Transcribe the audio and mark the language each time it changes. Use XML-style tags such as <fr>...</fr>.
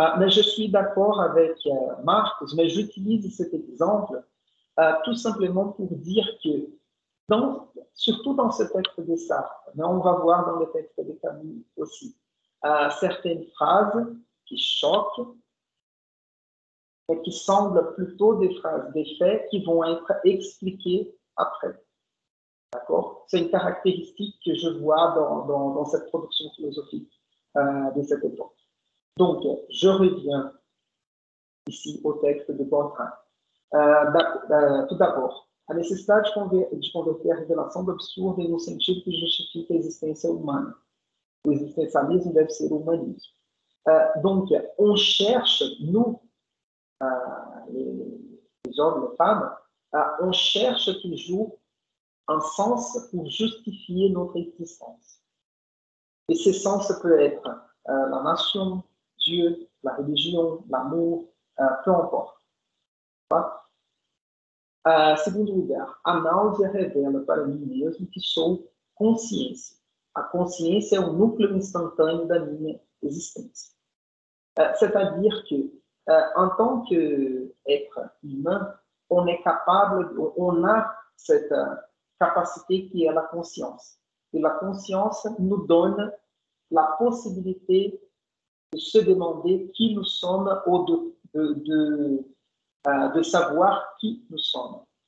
<fr>Mais je suis d'accord avec Marx, mais j'utilise cet exemple tout simplement pour dire que, surtout dans ce texte de Sartre, mais on va voir dans le texte de Camus aussi, certaines phrases qui choquent, mais qui semblent plutôt des phrases, des faits qui vont être expliqués après. D'accord? C'est une caractéristique que je vois dans cette production philosophique de cette époque. Donc, je reviens ici au texte de Bourdieu.</fr> <pt>Tout d'abord, a necessidade de converter a revelação do absurdo no sentido que justifica a existência humana. O existencialisme deve ser o humanisme.</pt> <fr>Donc, on cherche, nous, les hommes, les femmes, on cherche toujours un sens pour justifier notre existence. Et ce sens peut être la nation, Dieu, la religion, l'amour, peu importe.</fr> <pt>Segundo lugar, a náusea revela para mim mesmo que sou consciência. A consciência é o núcleo instantâneo da minha existência.</pt> <fr>C'est-à-dire que, en tant qu'être humain, on est capable, on a cette capacité qui est la conscience. Et la conscience nous donne la possibilité de se demander qui nous sommes ou de savoir qui nous sommes.</fr>